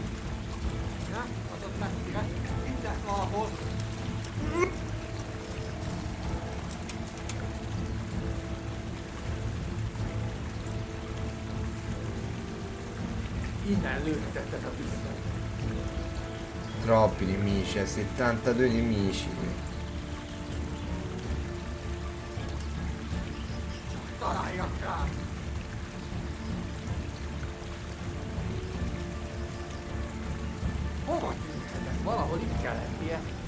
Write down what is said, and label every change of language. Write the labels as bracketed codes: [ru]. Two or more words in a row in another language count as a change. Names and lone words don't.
[hu] Na, az ott messzire, itt lesz valahol. Innen lőhetett ez a disznó. [it] Troppi nemici, 72 nemici. [hu] Találjak rá! Hova tűnhetett? Valahol itt kell lennie.